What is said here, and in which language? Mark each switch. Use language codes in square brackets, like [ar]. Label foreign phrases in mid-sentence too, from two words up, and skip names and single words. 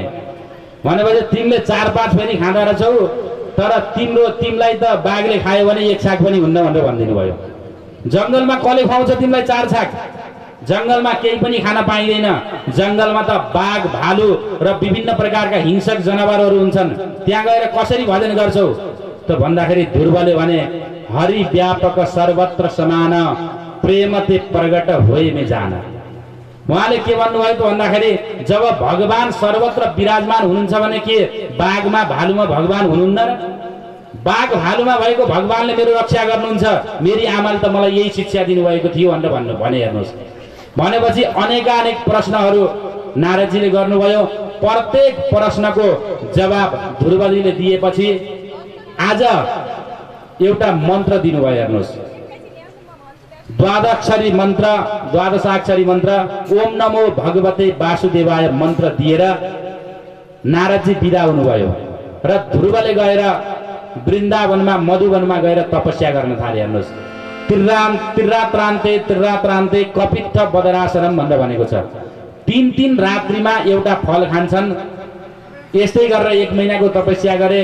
[ne] भनेपछि तिमीले 4-5 फेरि खाँदा रहेछौ, तर तिमीलाई त बाघले खायो भने 1 छाक पनि हुन्न भनेर भनिदिनु भयो। जङ्गलमा कसले खुवाउँछ तिमीलाई 4 छाक? जङ्गलमा केही पनि खान पाइँदैन। जङ्गलमा त बाघ, भालु र विभिन्न प्रकारका हिंसक जनावरहरू हुन्छन्। त्यहाँ गएर कसरी भजन गर्छौ त भन्दाखेरि ध्रुवले भने, [awa] हरि व्यापक सर्वत्र समान प्रेम ते प्रगट होए में जाना। [ne] उहाँले के भन्नुभयो त भन्दाखेरि जब भगवान सर्वत्र विराजमान हुनुहुन्छ भने के बाघमा भालुमा भगवान हुनुहुन्न र? बाघ भालुमा भएको भगवानले मेरो रक्षा गर्नुहुन्छ। मेरी आमाले त मलाई यही शिक्षा दिनुभएको थियो भनेर भने। हेर्नुहोस्, भनेपछि अनेकानेक प्रश्नहरू नारदजीले गर्नुभयो। प्रत्येक प्रश्नको जवाब ध्रुवजीले दिएपछि आज एउटा मन्त्र दिनुभयो। हेर्नुहोस्, 12 द्वादशाक्षरी मन्त्र [sa] ओम नमो भगवते वासुदेवाय [ne] मन्त्र दिएर नारदजी बिदा हुनुभयो र ध्रुवले गएर वृन्दावनमा मधुवनमा गएर तपस्या गर्न थाले। हेर्नुहोस्, [sa] त्रिरात्रान्ते कपित्थ बदरासनम [ne] भनेर भनेको छ। 3 रात्रिमा एउटा फल खान्छन्। यस्तै गरेर 1 महिनाको तपस्या गरे।